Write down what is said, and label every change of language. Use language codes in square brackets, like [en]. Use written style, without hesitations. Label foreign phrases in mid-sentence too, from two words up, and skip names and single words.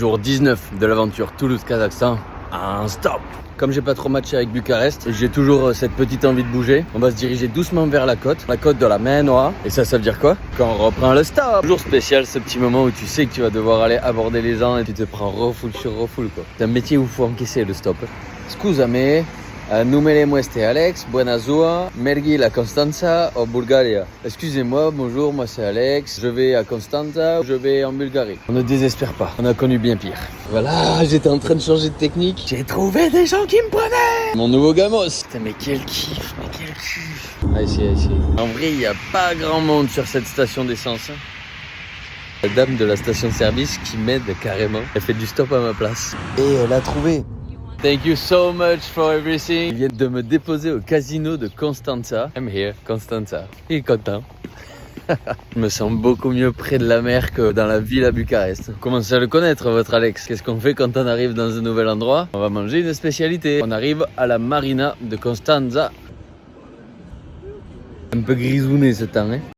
[fr] Jour 19 de l'aventure Toulouse-Kazakhstan, un stop. Comme j'ai pas trop matché avec Bucarest et j'ai toujours cette petite envie de bouger, on va se diriger doucement vers la côte de la mer Noire. Et ça veut dire quoi? Quand on reprend le stop. Toujours spécial ce petit moment où tu sais que tu vas devoir aller aborder les gens et tu te prends refoule sur refoule quoi. C'est un métier où il faut encaisser le stop. [ro] Scusami, numele mueste Alex, buona zua, mergi la Constanța au Bulgaria. [fr] Excusez-moi, bonjour, moi c'est Alex, je vais à Constanța, je vais en Bulgarie. On ne désespère pas, on a connu bien pire. Voilà, j'étais en train de changer de technique, j'ai trouvé des gens qui me prenaient. Mon nouveau gamos. Putain, mais quel kiff, mais quel kiff. Ah, ici. En vrai, il n'y a pas grand monde sur cette station d'essence. La dame de la station-service qui m'aide carrément, elle fait du stop à ma place. Et elle a trouvé. [en] Thank you so much for everything. [fr] Ils viennent de me déposer au casino de Constanța. [en] I'm here, Constanța. [fr] Il est content. Je me sens beaucoup mieux près de la mer que dans la ville à Bucarest. Commencez à le connaître, votre Alex. Qu'est-ce qu'on fait quand on arrive dans un nouvel endroit? On va manger une spécialité. On arrive à la marina de Constanța. Un peu grisouné ce temps, hein?